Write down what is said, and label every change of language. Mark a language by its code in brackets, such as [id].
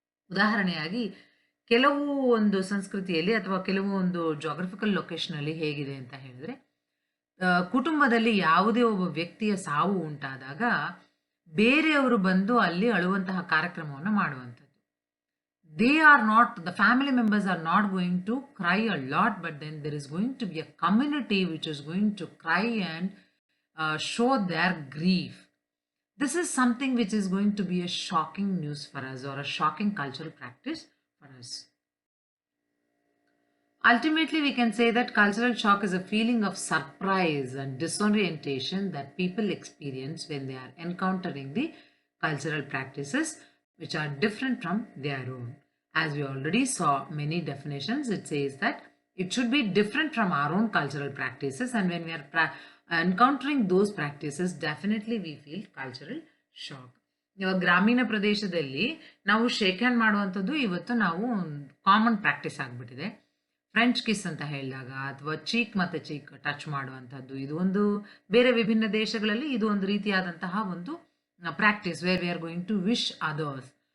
[kn] ಉದಾಹರಣೆಯಾಗಿ, ಕೆಲವು ಒಂದು ಸಂಸ್ಕೃತಿಯಲ್ಲಿ ಅಥವಾ ಕೆಲವು ಒಂದು ಜಾಗ್ರಫಿಕಲ್ ಲೊಕೇಶನ್ ಅಲ್ಲಿ ಹೇಗಿದೆ ಅಂತ ಹೇಳಿದ್ರೆ, ಕುಟುಂಬದಲ್ಲಿ ಯಾವುದೇ ಒಬ್ಬ ವ್ಯಕ್ತಿಯ ಸಾವು ಉಂಟಾದಾಗ ಬೇರೆಯವರು ಬಂದು ಅಲ್ಲಿ ಅಳುವಂತಹ ಕಾರ್ಯಕ್ರಮವನ್ನು ಮಾಡುವಂಥದ್ದು. [en] the family members are not going to cry a lot, but then there is going to be a community which is going to cry and show their grief. This is something which is going to be a shocking news for us, or a shocking cultural practice for us. Ultimately, we can say that cultural shock is a feeling of surprise and disorientation that people experience when they are encountering the cultural practices which are different from their own. As we already saw many definitions, it says that it should be different from our own cultural practices, and when we are encountering those practices, definitely we feel cultural shock. [kn] ಇವಾಗ ಗ್ರಾಮೀಣ ಪ್ರದೇಶದಲ್ಲಿ ನಾವು shake hand ಮಾಡುವಂಥದ್ದು ಇವತ್ತು ನಾವು common practice ಆಗಿಬಿಟ್ಟಿದೆ. French kiss ಅಂತ ಹೇಳಿದಾಗ ಅಥವಾ ಚೀಕ್ ಮತ್ತು ಚೀಕ್ ಟಚ್ ಮಾಡುವಂಥದ್ದು, ಇದು ಒಂದು ಬೇರೆ ವಿಭಿನ್ನ ದೇಶಗಳಲ್ಲಿ ಇದು ಒಂದು ರೀತಿಯಾದಂತಹ ಒಂದು practice [en] Where we are going to wish others.